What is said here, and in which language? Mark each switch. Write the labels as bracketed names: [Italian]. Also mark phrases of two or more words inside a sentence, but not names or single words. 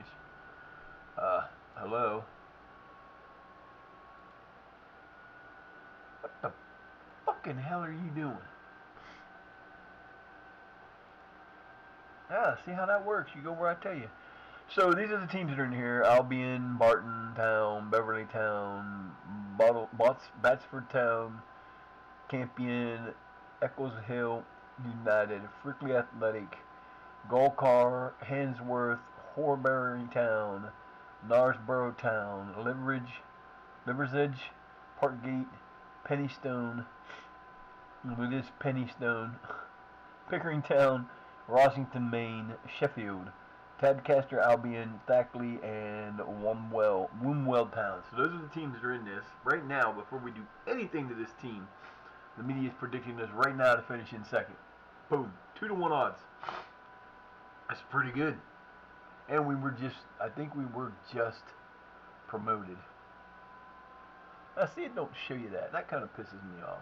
[English] Hello. What the fucking hell are you doing? Ah, see how that works. You go where I tell you. So these are the teams that are in here. Albion, Barton Town, Beverly Town, Batsford Town, Campion, Eccles Hill United, Frickley Athletic, Golcar, Handsworth, Horbury Town, Knaresborough Town, Liversedge, Parkgate, Pennystone, it is Pennystone, Pickering Town, Rossington, Maine, Sheffield, Tadcaster, Albion, Thackley, and Wombwell Town. So those are the teams that are in this. Right now, before we do anything to this team, the media is predicting us right now to finish in 2nd. Boom. 2-1 odds. That's pretty good. And I think we were just promoted. I see it don't show you that. That kind of pisses me off.